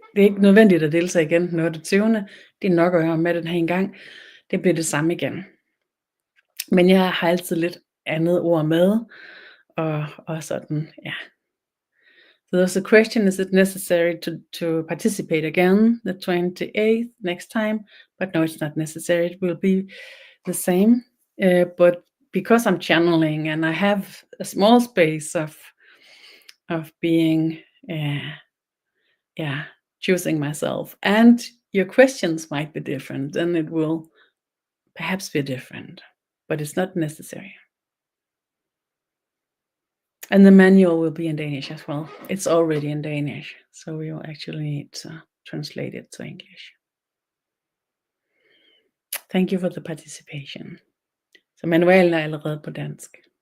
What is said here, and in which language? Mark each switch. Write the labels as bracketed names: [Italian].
[Danish] Det er ikke nødvendigt at deltage igen den 28. Det er nok at høre med den her en gang. Det bliver det samme igen. Men jeg har altid lidt andet ord med, og sådan, ja. [English] So there's a question, is it necessary to participate again the 28th next time? But no, it's not necessary. It will be the same. But because I'm channeling and I have a small space of being, choosing myself, and your questions might be different, then it will perhaps be different, but it's not necessary. And the manual will be in Danish as well. It's already in Danish, so we will actually need to translate it to English. Thank you for the participation. [Danish] Så manualen er allerede på dansk.